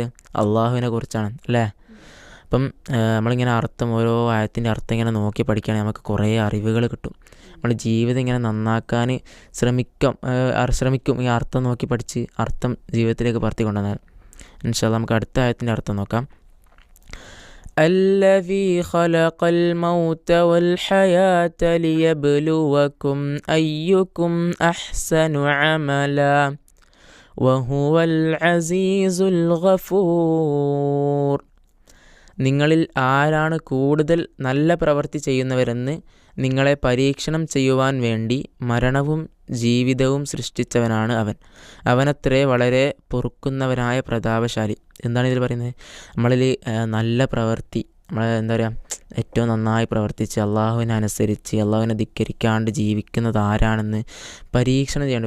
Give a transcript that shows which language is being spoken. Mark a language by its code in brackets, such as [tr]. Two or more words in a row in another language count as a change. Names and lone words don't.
[ml] അള്ളാഹുവിനെ കുറിച്ചാണ് അല്ലേ. അപ്പം നമ്മളിങ്ങനെ അർത്ഥം ഓരോ ആയത്തിൻ്റെ അർത്ഥം ഇങ്ങനെ നോക്കി പഠിക്കുകയാണെങ്കിൽ നമുക്ക് കുറേ അറിവുകൾ കിട്ടും. നമ്മൾ ജീവിതം ഇങ്ങനെ നന്നാക്കാൻ ശ്രമിക്കും ഈ അർത്ഥം നോക്കി പഠിച്ച് അർത്ഥം ജീവിതത്തിലേക്ക് പറത്തി കൊണ്ടുവന്നാൽ. [ar] إن شاء الله [ml] നമുക്ക് അടുത്ത ആയത്തിൻ്റെ അർത്ഥം നോക്കാം. [ar] الذي خلق الموت والحياة ليبلوكم أيكم أحسن عملا وهو العزيز الغفور. [ml] നിങ്ങളിൽ ആരാണ് കൂടുതൽ നല്ല പ്രവൃത്തി ചെയ്യുന്നവരെന്ന് നിങ്ങളെ പരീക്ഷണം ചെയ്യുവാൻ വേണ്ടി മരണവും ജീവിതവും സൃഷ്ടിച്ചവനാണ് അവൻ. അവനത്രേ വളരെ പൊറുക്കുന്നവനായ പ്രതാപശാലി. എന്താണ് ഇതിൽ പറയുന്നത്? നമ്മളിൽ നല്ല പ്രവൃത്തി, നമ്മൾ എന്താ പറയുക, ഏറ്റവും നന്നായി പ്രവർത്തിച്ച് അള്ളാഹുവിനെ അനുസരിച്ച് അള്ളാഹുവിനെ ധിക്കരിക്കാണ്ട് ജീവിക്കുന്നത് ആരാണെന്ന് പരീക്ഷണം ചെയ്യേണ്ടത്.